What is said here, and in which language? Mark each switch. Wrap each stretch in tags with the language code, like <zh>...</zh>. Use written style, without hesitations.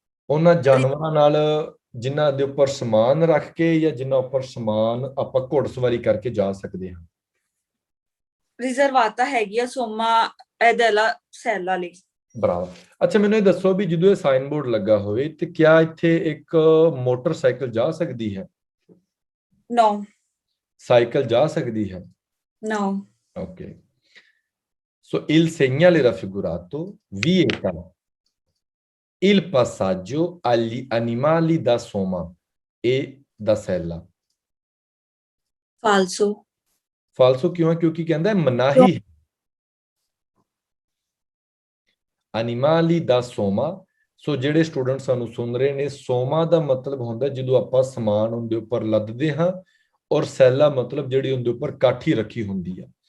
<pa>ਉਹਨਾਂ ਜਾਨਵਰਾਂ ਨਾਲ ਜਿਨ੍ਹਾਂ ਦੇ ਉੱਪਰ ਸਮਾਨ ਰੱਖ ਕੇ ਜਾਂ ਜਿਨ੍ਹਾਂ ਉੱਪਰ ਸਮਾਨ ਆਪਾਂ ਘੋੜਸਵਾਰੀ ਕਰਕੇ ਜਾ ਸਕਦੇ ਹਾਂ ਰਿਜ਼ਰਵਾਤਾ ਹੈਗੀ ਆ ਸੋਮਾ ਐਦਲਾ ਸੈਲਾ ਲਈ ਬਰਾਬਰ ਅੱਛਾ ਮੈਨੂੰ ਇਹ ਦੱਸੋ ਵੀ ਜਦੋਂ ਇਹ ਸਾਈਨ ਬੋਰਡ ਲੱਗਾ ਹੋਵੇ ਤੇ ਕਿਆ ਇੱਥੇ ਇੱਕ ਮੋਟਰਸਾਈਕਲ ਜਾ ਸਕਦੀ ਹੈ ਨੋ ਸਾਈਕਲ ਜਾ ਸਕਦੀ ਹੈ ਨੋ</pa> <it>ਓਕੇ ਸੋ il segnale raffigurato vieta il passaggio agli animali da soma e da sella</it> <pa>ਫਾਲਸੋ ਫਾਲਸੋ ਕਿਉਂ ਹੈ ਕਿਉਂਕਿ ਕਹਿੰਦਾ ਹੈ ਮਨਾਹੀ ਹੈ</pa> <it>animali da soma</it> <pa>ਸੋ ਜਿਹੜੇ ਸਟੂਡੈਂਟ ਸਾਨੂੰ ਸੁਣ ਰਹੇ ਨੇ ਸੋਮਾ ਦਾ ਮਤਲਬ ਹੁੰਦਾ ਜਦੋਂ ਆਪਾਂ ਸਮਾਨ ਉਹਦੇ ਉੱਪਰ ਲੱਦਦੇ ਹਾਂ ਔਰ ਸੈਲਾ ਮਤਲਬ ਜਿਹੜੀ ਉਹਦੇ ਉੱਪਰ ਕਾਠੀ ਰੱਖੀ ਹੁੰਦੀ ਆ</pa>